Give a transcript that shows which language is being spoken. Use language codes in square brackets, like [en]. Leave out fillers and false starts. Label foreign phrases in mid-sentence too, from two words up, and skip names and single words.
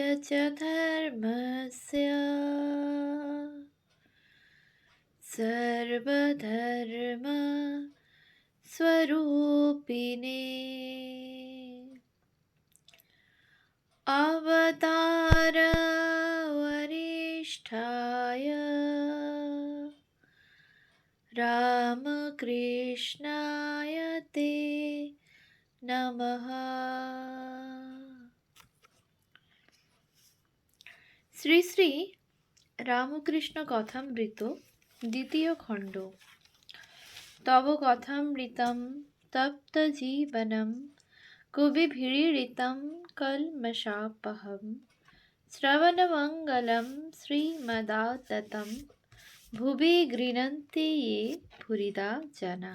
[sa] च धर्मस्य सर्वधर्म स्वरूपिणे अवतार वरिष्ठाय रामकृष्णाय ते नमः। [bn] শ্রী শ্রী রামকৃষ্ণ কথামৃত দ্বিতীয় খণ্ড। [sa] তব কথামৃতম তপ্ত জীবনম কবিভিড়িতম কলমশাপহম শ্রবণমঙ্গলম শ্রীমদাততম ভুবি গৃহন্তি ये ভুরিদা জনা।